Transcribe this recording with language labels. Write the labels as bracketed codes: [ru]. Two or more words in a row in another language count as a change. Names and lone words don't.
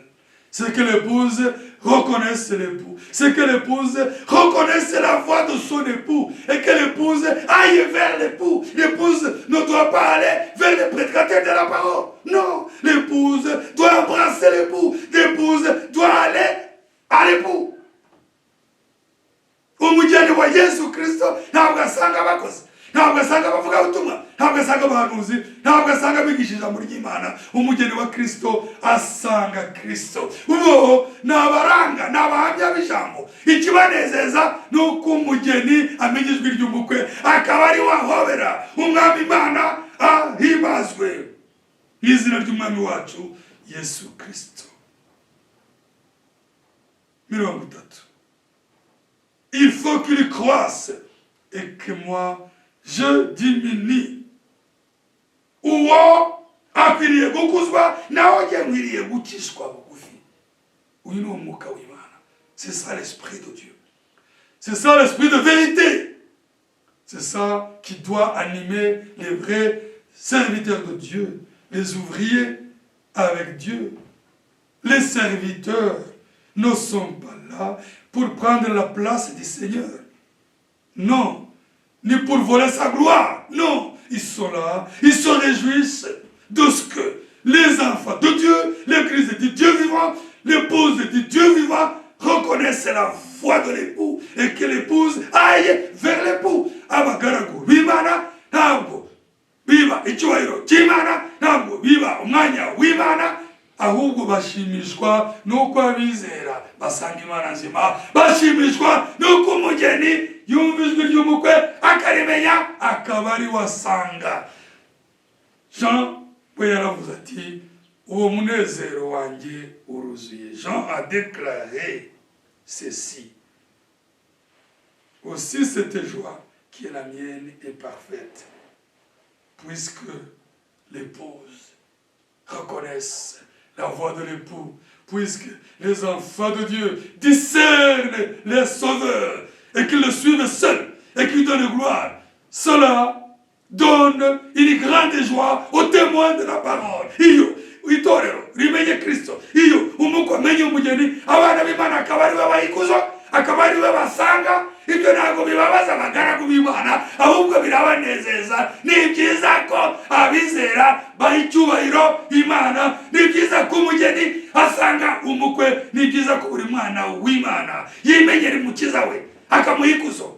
[fr] C'est que l'épouse reconnaisse l'époux. C'est que l'épouse reconnaisse la voix de son époux. Et que l'épouse aille vers l'époux. L'épouse ne doit pas aller vers les prédicateurs de la parole. Non, l'épouse doit embrasser l'époux. L'épouse doit aller à l'époux. [rw] Umujyane wa Yesu Kristo ntabwo asanga abakozi, ntabwo asanga abavuga ubutumwa, ntabwo asanga abahanuzi, ntabwo asanga abigisha ijambo ry'Imana. Umugeni wa Kristo asanga Kristo. Ubo ni abaranga, ni abahamya b'ijambo. Ikibanezeza ni uko umugeni amenya ijwi ry'umukwe akaba ari wahobera umwami Imana ahimbazwe mu izina ry'umwami wacu Yesu Kristo. 30. [fr] Il faut qu'il croisse et que moi je diminue. [rw] Uwo akwiriye gukuzwa naho njye nkwiriye gukishwa bugufi. Uyu ni umwuka w'Imana. [fr] C'est ça l'esprit de Dieu. C'est ça l'esprit de vérité. C'est ça qui doit animer les vrais serviteurs de Dieu, les ouvriers avec Dieu. Les serviteurs ne sont pas là pour prendre la place du Seigneur. Non. Ni pour voler sa gloire. Non. Ils sont là. Ils se réjouissent de ce que les enfants de Dieu, l'Église de Dieu vivant, l'épouse de Dieu vivant, reconnaissent la voix de l'époux et que l'épouse aille vers l'époux. [rw] Abagaragu b'Imana ntabwo biba icyubahiro cy'Imana, ntabwo biba umwanya w'Imana, ahubwo bashimishwa nuko abizera basanga Imana nzima, bashimishwa nuko umugeni yumva ijwi ry'umukwe akarimenya akaba ari wasanga. Jean we yaravuze ati uwo munezero wanjye uruzuye. [fr] Jean a déclaré ceci. Aussi cette joie qui est la mienne est parfaite, puisque l'épouse reconnaisse la voix de l'époux, puisque les enfants de Dieu discernent les sauveurs et qu'ils le suivent seuls et qu'ils donnent gloire. Cela donne une grande joie aux témoins de la parole. [rw] itorero rimenye Kristo, iyo umukwe amenye umugeni, abana b'Imana akaba ari we bahikuzo, akaba ari we basanga, ibyo ntabwo bibabaza abagaragu b'Imana, ahubwo birabanezeza. Ni byiza ko abizera baha icyubahiro Imana, ni byiza ko umugeni asanga umukwe, ni byiza ko buri mwana w'Imana yimenyera umukiza we akamuha ikuzo.